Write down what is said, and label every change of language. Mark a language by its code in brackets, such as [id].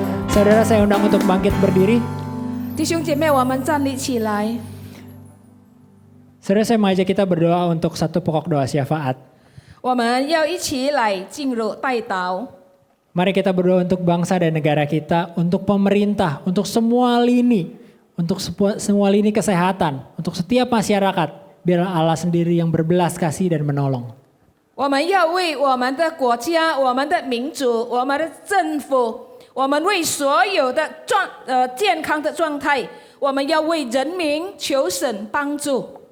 [id] Saudara, saya undang untuk bangkit berdiri. [zh] 弟兄姐妹，我们站立起来。 [id] Saudara, saya mengajak kita berdoa untuk satu pokok doa syafaat. [zh] 我们要一起来进入代祷。 [id] Mari kita berdoa untuk bangsa dan negara kita, untuk pemerintah, untuk semua lini, untuk semua lini kesehatan, untuk setiap masyarakat. Biarlah Allah sendiri yang berbelas kasih dan menolong. [zh] 我们要为我们的国家、我们的民族、我们的政府，我们为所有的健康的状态，我们要为人民求神帮助。